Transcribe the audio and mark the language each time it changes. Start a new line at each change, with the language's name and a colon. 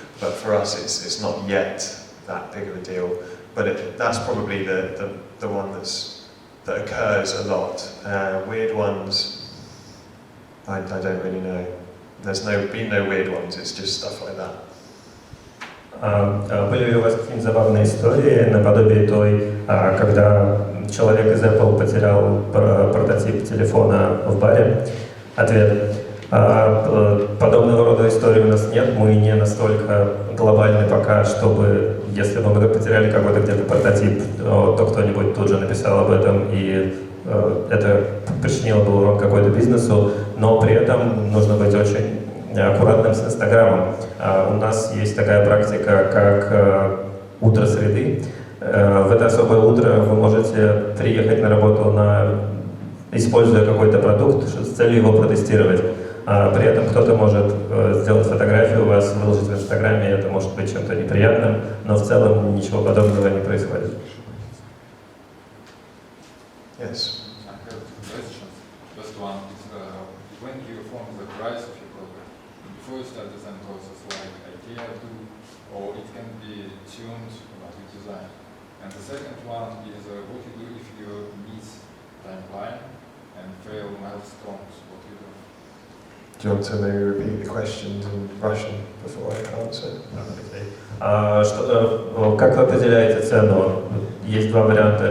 English: But for us, it's not yet that big of a deal. But that's probably the one that occurs a lot. Weird ones, I don't really know. There's been no weird ones, it's just stuff like that.
Russian: Были ли у вас какие-нибудь забавные истории, наподобие той, когда человек из Apple потерял прототип телефона в баре? Ответ. Подобного рода истории у нас нет, мы не настолько глобальны пока, чтобы, если бы мы потеряли какой-то где-то прототип, то кто-нибудь тут же написал об этом, и это причинило бы урон какой-то бизнесу, но при этом нужно быть очень аккуратным с Инстаграмом. У нас есть такая практика, как утро среды. В это особое утро вы можете приехать на работу, используя какой-то продукт с целью его протестировать. При этом кто-то может сделать фотографию у вас, выложить в Инстаграме, это может быть чем-то неприятным, но в целом ничего подобного не происходит.
English: Yes. I have two questions. First one is when you form the price of your product, before you start design process, like idea do, or it can be tuned about your design. And the second one is what you do if you miss timeline and fail milestones. What you do? Do you want to maybe repeat the questions in Russian before I answer?
Russian: Как вы определяете цену? Есть 2 варианта.